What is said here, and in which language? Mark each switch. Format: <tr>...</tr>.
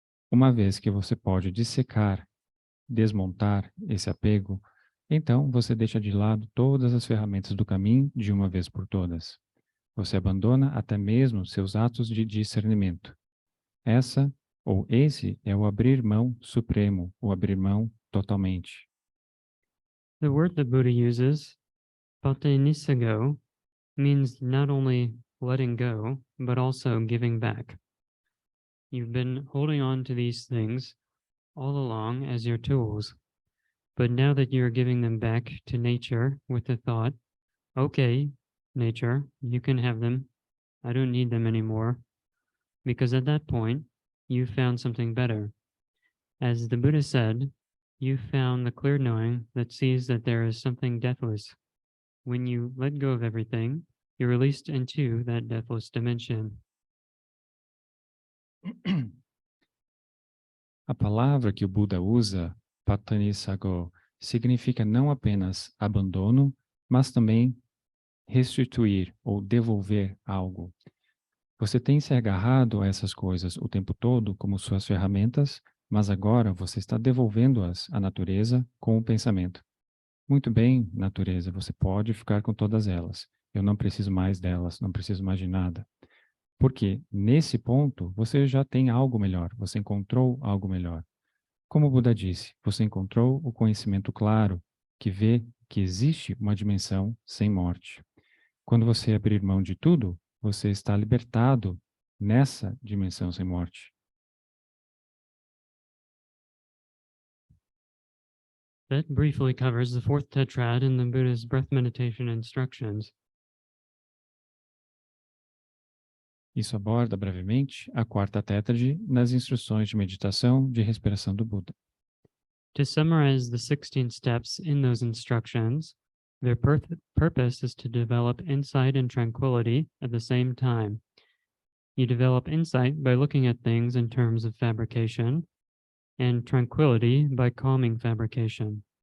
<pt>Uma vez que você pode dissecar, desmontar esse apego, então você deixa de lado todas as ferramentas do caminho de uma vez por todas. Você abandona até mesmo seus atos de discernimento. Essa Ou esse é o abrir mão supremo, o abrir mão totalmente.</pt> <en>The word that Buddha uses, patenisago, means not only letting go, but also giving back. You've been holding on to these things all along as your tools, but now that you're giving them back to nature with the thought, okay, nature, you can have them. I don't need them anymore. Because at that point, you found something better. As the Buddha said, you found the clear knowing that sees that there is something deathless. When you let go of everything, you're released into that deathless dimension.</en> <pt>A palavra que o Buda usa, patanisago, significa não apenas abandono, mas também restituir ou devolver algo. Você tem se agarrado a essas coisas o tempo todo como suas ferramentas, mas agora você está devolvendo-as à natureza com o pensamento. Muito bem, natureza, você pode ficar com todas elas. Eu não preciso mais delas, não preciso mais de nada. Porque nesse ponto você já tem algo melhor, você encontrou algo melhor. Como o Buda disse, você encontrou o conhecimento claro que vê que existe uma dimensão sem morte. Quando você abrir mão de tudo, você está libertado nessa dimensão sem morte.</pt> <en>That briefly covers the fourth tetrad in the Buddha's breath meditation instructions.</en> <pt>Isso aborda brevemente a quarta tétrade nas instruções de meditação de respiração do Buda.</pt> <en>To summarize the 16 steps in those instructions, their purpose is to develop insight and tranquility at the same time. You develop insight by looking at things in terms of fabrication, and tranquility by calming fabrication.</en>